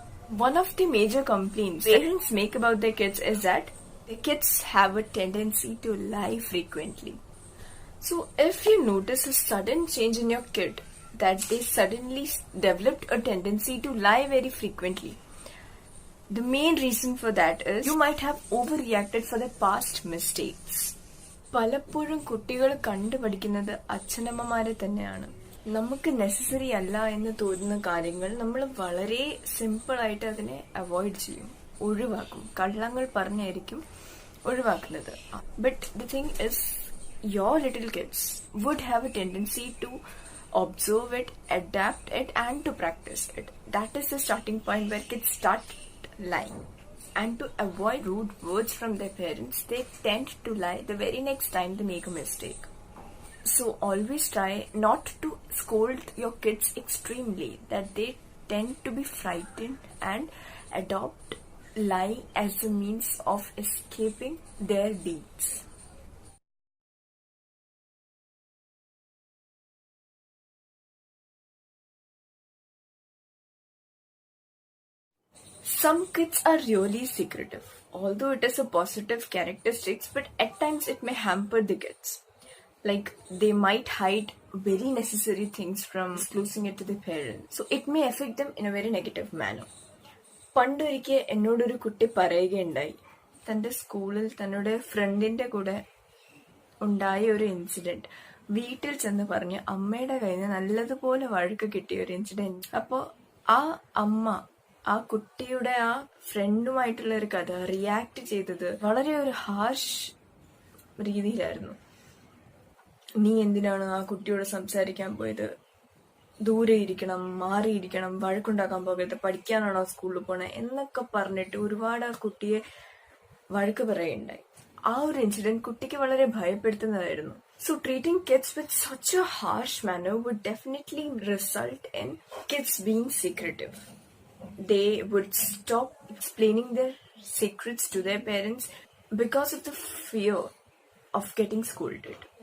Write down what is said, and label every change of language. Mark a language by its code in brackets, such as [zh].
[en] One of the major complaints parents make about their kids is that the kids have a tendency to lie frequently. So, if you notice a sudden change in your kid, that they suddenly developed a tendency to lie very frequently, the main reason for that is you might have overreacted for their past mistakes. [ml] പലപ്പോഴും കുട്ടികൾ കണ്ടുപഠിക്കുന്നത് അച്ഛനമ്മമാരെ തന്നെയാണ്. നമുക്ക് necessary അല്ല എന്ന് തോന്നുന്ന കാര്യങ്ങൾ നമ്മൾ വളരെ സിമ്പിൾ ആയിട്ട് അതിനെ അവോയ്ഡ് ചെയ്യും, ഒഴിവാക്കും. കള്ളങ്ങൾ പറഞ്ഞായിരിക്കും ഒഴിവാക്കുന്നത്. [en] But the thing is your little kids would have a tendency to observe it, adapt it, and to practice it. That is the starting point where kids start lying. And to avoid rude words from their parents, they tend to lie the very next time they make a mistake. So always try not to scold your kids extremely, that they tend to be frightened and adopt lying as a means of escaping their deeds. Some kids are really secretive, although it is a positive characteristic, but at times it may hamper the kids. Like they might hide very necessary things from disclosing it to the parents. So it may affect them in a very negative manner. [ml] പണ്ടൊരിക്കൽ എന്നോടൊരു കുട്ടി പറയുകയുണ്ടായി, തൻ്റെ സ്കൂളിൽ തന്നോട് ഫ്രണ്ടിൻ്റെ കൂടെ ഉണ്ടായ ഒരു ഇൻസിഡൻറ്റ് വീട്ടിൽ ചെന്ന് പറഞ്ഞ് അമ്മയുടെ കയ്യിൽ നിന്ന് നല്ലതുപോലെ വഴക്ക് കിട്ടിയ ഒരു ഇൻസിഡൻറ്റ്. അപ്പോൾ ആ അമ്മ ആ കുട്ടിയുടെ ആ ഫ്രണ്ടുമായിട്ടുള്ള ഒരു കഥ റിയാക്ട് ചെയ്തത് വളരെ ഒരു ഹാർഷ് രീതിയിലായിരുന്നു. നീ എന്തിനാണ് ആ കുട്ടിയോട് സംസാരിക്കാൻ പോയത്, ദൂരെ ഇരിക്കണം, മാറിയിരിക്കണം, വഴക്കുണ്ടാക്കാൻ പോകരുത്, പഠിക്കാനാണോ സ്കൂളിൽ പോണേ എന്നൊക്കെ പറഞ്ഞിട്ട് ഒരുപാട് ആ കുട്ടിയെ വഴക്ക് പറയുണ്ടായി. ആ ഒരു ഇൻസിഡന്റ് കുട്ടിക്ക് വളരെ ഭയപ്പെടുത്തുന്നതായിരുന്നു. [en] So treating kids with such a harsh manner would definitely result in kids being secretive. They would stop explaining their secrets to their parents because of the fear of getting scolded.